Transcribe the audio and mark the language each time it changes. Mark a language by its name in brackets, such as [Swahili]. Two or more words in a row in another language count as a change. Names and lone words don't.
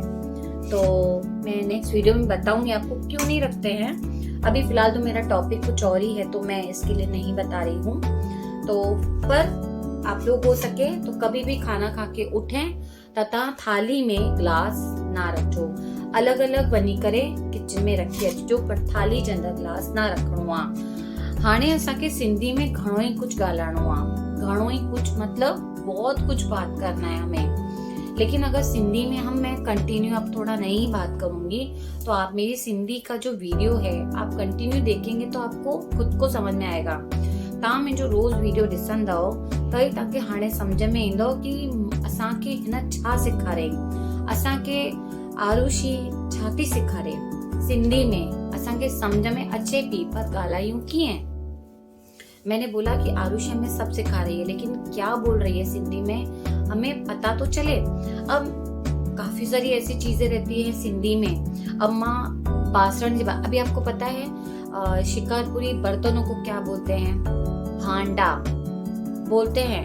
[Hindi] तो मैं नेक्स्ट वीडियो में बताऊंगी आपको क्यों नहीं रखते हैं। अभी फिलहाल तो मेरा टॉपिक कुछ और ही है, तो मैं इसके लिए नहीं बता रही हूँ। तो पर आप लोग हो सके तो कभी भी खाना खा के उठें तथा थाली में ग्लास ना रखो, अलग अलग [Sindhi] वञी करे किचन में रखी अचिजो, पर थाली जे अंदर ग्लास ना रखणो आहे। हाणे असांखे सिंधी में घणो ही कुछ ॻाल्हाइणो आहे, घणो ही कुछ [Hindi] मतलब बहुत कुछ बात करना है हमें। लेकिन अगर सिंधी में मैं कंटिन्यू अब थोड़ा नई बात करूंगी, तो आप मेरी सिंधी का जो वीडियो है आप कंटिन्यू देखेंगे तो आपको खुद को समझ में आएगा। [Sindhi] तव्हां मुंहिंजो रोज़ वीडियो ॾिसंदव त ई तव्हांखे हाणे सम्झ में ईंदो कि असांखे हिन छा सेखारियईं, असांखे आरुषी छा थी सेखारे सिंधी में, असांखे सम्झ में अचे पई, पर ॻाल्हायूं कीअं। [Hindi] मैंने बोला कि आरुषि हमें सब सिखा रही है, लेकिन क्या बोल रही है सिंधी में हमें पता तो चले। अब काफी सारी ऐसी चीजें रहती है सिंधी में। अब माँ बासण, अभी आपको पता है शिकारपुरी बर्तनों को क्या बोलते हैं, भांडा बोलते हैं।